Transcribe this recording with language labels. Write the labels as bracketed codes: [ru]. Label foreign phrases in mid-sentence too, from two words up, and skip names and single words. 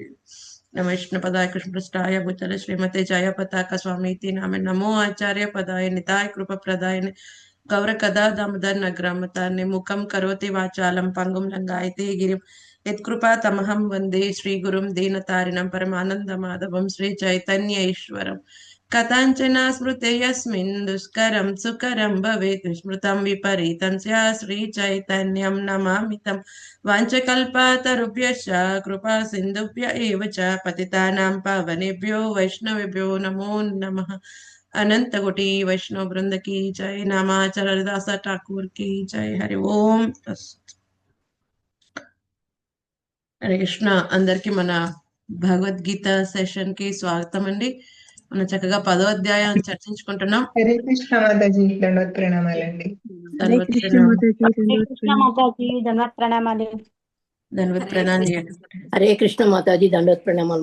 [sa] నమ విష్ణు పదాయ కృష్ణ పృష్ఠాయ భూతల శ్రీమతే జయ పతాక స్వామి నామ నమో ఆచార్య పదాయ నితాయ కృప ప్రదాయ గౌర కథా దామోదర్ నగ్రామతాన్ని ముఖం కరోతి వాచాలం పంగుం లంగాయతే గిరిం యత్కృపా తమహం వందే శ్రీ గురుం దీనతారిణం పరమానంద మాధవం శ్రీ చైతన్య ఈశ్వరం. కథాంచన స్మృతే యస్మిన్ దుష్కరం సుకరం భవేత్ విస్మృతం విపరీతం స్యా శ్రీ చైతన్యం నమామితం. వాంఛకల్పతరుభ్యశ్చ కృపా సింధుభ్య ఏవ చ పతితానాం పావనేభ్యో వైష్ణవేభ్యో నమో నమః. [hi] अनंत कोटि वैष्णव वृंद की जय. नामाचार्य हरिदास ठाकुर की जय. [sa] हरि ओम. హరే కృష్ణ. [te] అందరికి మన భగవద్గీత సెషన్ కి స్వాగతం అండి. మనం చక్కగా 10వ అధ్యాయం చర్చించుకుంటున్నాం. హరే కృష్ణ మాతాజీ, దండవత్ ప్రణామాలండి. ధన్వత్ ప్రణామం. హరే కృష్ణ మాతాజీ దండవత్ ప్రణామాలు. ధన్వత్ ప్రణామాలు. హరే కృష్ణ మాతాజీ దండవత్ ప్రణామాలు.